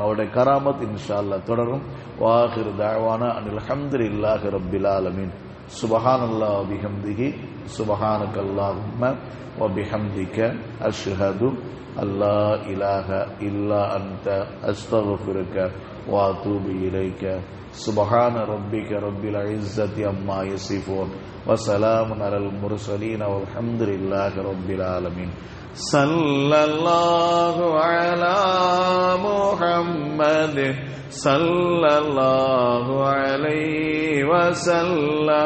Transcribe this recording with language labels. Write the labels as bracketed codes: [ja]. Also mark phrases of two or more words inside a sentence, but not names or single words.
[ta] அவருடைய கராமத் [ar] إن شاء الله தொடரும். وآخر دعوانا أن الحمد لله رب العالمين. سبحان الله وبحمده سبحانك اللهم وبحمدك أشهد أن لا إله إلا أنت أستغفرك وأتوب إليك سبحان ربك رب العزة عما يصفون وسلام على المرسلين والحمد لله رب العالمين. صلى الله على محمد صلى الله عليه وسلم.